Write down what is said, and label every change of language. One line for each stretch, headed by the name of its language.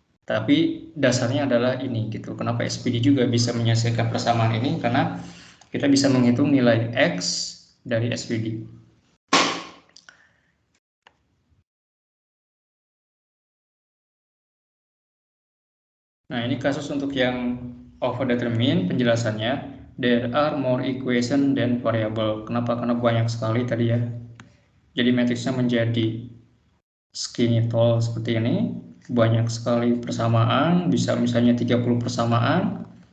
Indonesian: Tapi dasarnya adalah ini gitu. Kenapa SVD juga bisa menyelesaikan persamaan ini? Karena kita bisa menghitung nilai X dari SVD. Nah, ini kasus untuk yang overdetermined penjelasannya.
English: There are more equation than variable.
Indonesian: Kenapa? Karena banyak sekali tadi ya. Jadi matriksnya menjadi skinny tall seperti ini. Banyak sekali persamaan, bisa misalnya 30 persamaan.